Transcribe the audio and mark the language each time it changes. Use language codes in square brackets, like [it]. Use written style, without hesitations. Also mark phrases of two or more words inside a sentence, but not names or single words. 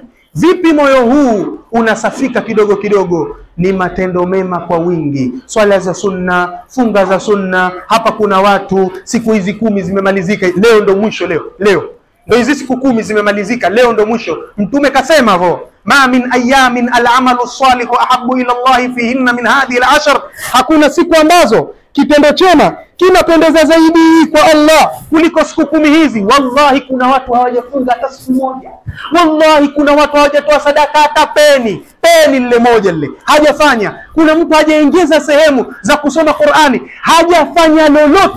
[sw] Vipi moyo huu unasafika kidogo kidogo? Ni matendo mema kwa wingi, swala za sunna, funga za sunna. Hapa kuna watu siku hizi 10 zimemalizika, leo ndo mwisho. Leo ndio hizi siku 10 zimemalizika, leo ndo mwisho. Mtume kasema hivyo, [ar] ما من أيام العمل الصالح أحب إلى الله فيهن من هذه العشر. [sw] Hakuna siku ambazo kitendo chema kinapendeza zaidi kwa Allah kuliko siku 10 hizi. Wallahi kuna watu hawajafunga hata siku moja. Wallahi kuna watu hawajatoa sadaka hata peni lile moja lile hajafanya. Kuna mtu hajaingiza sehemu za kusoma Qur'ani, hajafanya lolote.